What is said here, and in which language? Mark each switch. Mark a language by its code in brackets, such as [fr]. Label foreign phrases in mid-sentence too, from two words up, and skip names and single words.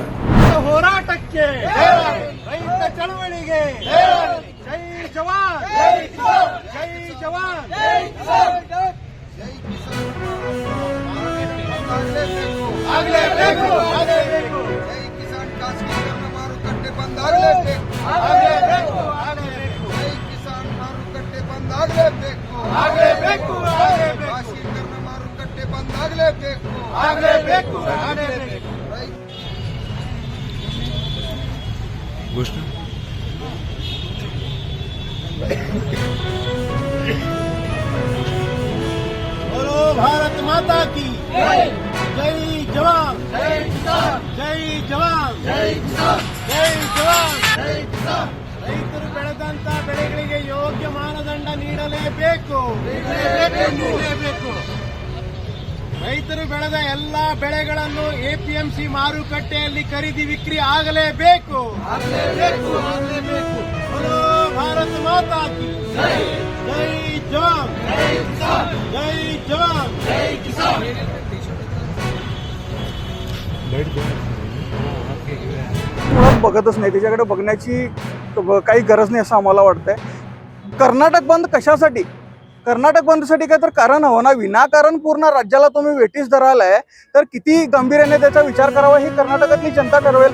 [kn] ಹೋರಾಟಕ್ಕೆ ರೈತ ಚಳವಳಿಗೆ [hi] जय जवान, जय जवान, जय किसान [kn] ಆಗಲೇಬೇಕು, ಆಗಲೇಬೇಕು. [hi] जय किसान [kn] ಖಾಸಗೀಕರಣ ಮಾರುಕಟ್ಟೆ ಬಂದಾಗಲೇಬೇಕು, ಆಗಲೇಬೇಕು, ಆಗಲೇಬೇಕು. [hi] जय किसान [kn] ಮಾರುಕಟ್ಟೆ ಬಂದಾಗಲೇಬೇಕು, ಆಗಲೇಬೇಕು, ಆಗಲೇಬೇಕು. ಖಾಸಗೀಕರಣ ಮಾರುಕಟ್ಟೆ ಬಂದಾಗಲೇಬೇಕು, ಆಗಲೇಬೇಕು, ಆಗಲೇಬೇಕು. [hi] बोलो भारत माता की जय, जय जवान, जय किसान, जय जवान, जय किसान, जय जवान, जय किसान. [kn] ರೈತರು ಬೆಳೆದಂತ ಬೆಳೆಗಳಿಗೆ ಯೋಗ್ಯ ಮಾನದಂಡ ನೀಡಲೇಬೇಕು, ನೀಡಲೇಬೇಕು. ರೈತರು ಬೆಳೆದ ಎಲ್ಲಾ ಬೆಳೆಗಳನ್ನು ಎಪಿಎಂಸಿ ಮಾರುಕಟ್ಟೆಯಲ್ಲಿ ಖರೀದಿ ವಿಕ್ರಿ ಆಗಲೇಬೇಕು, ಆಗಲೇಬೇಕು, ಆಗಲೇಬೇಕು. बोलो भारत माता की जय, जय जवान, जय किसान, जय जवान, जय किसान. [mr] मुळात बघतच नाही, त्याच्याकडे बघण्याची काही गरज नाही असं आम्हाला वाटतंय. कर्नाटक बंद कशासाठी? कर्नाटक बंदसाठी काय तर कारण हवं ना. विनाकारण पूर्ण राज्याला तुम्ही वेठीस धरालाय तर किती गंभीर्याने त्याचा विचार करावा ही कर्नाटकातली जनता ठरवेल.